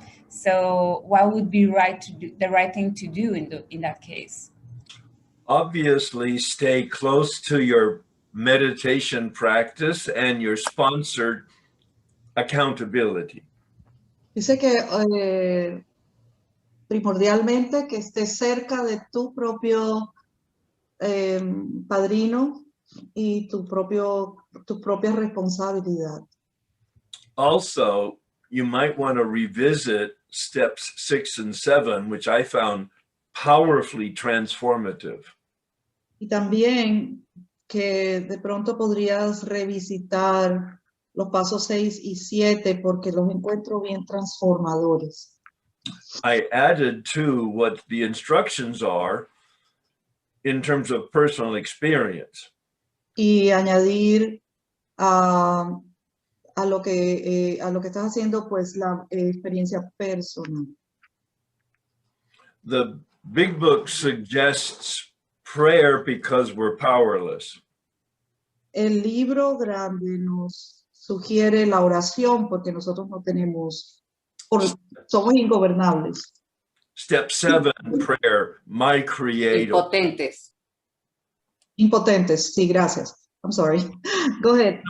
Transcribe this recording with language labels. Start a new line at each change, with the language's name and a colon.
English: So what would be the right thing to do in that case? Obviously, stay close to your meditation practice and your sponsored accountability.
Spanish: Dice que primordialmente que estés cerca de tu propio padrino y tu propia responsabilidad.
English: Also, you might want to revisit steps 6 and 7, which I found powerfully transformative.
Spanish: Y también que de pronto podrías revisitar los pasos 6 y 7 porque los encuentro bien transformadores.
English: I added to what the instructions are in terms of personal experience.
Spanish: Y añadir a lo que estás haciendo, pues la experiencia personal.
English: The big book suggests prayer because we're powerless.
Spanish: El libro grande nos sugiere la oración porque nosotros no tenemos, somos ingobernables.
English: Step 7, prayer, my creator.
Spanish: Impotentes. Impotentes, sí, gracias.
English: I'm sorry. Go ahead.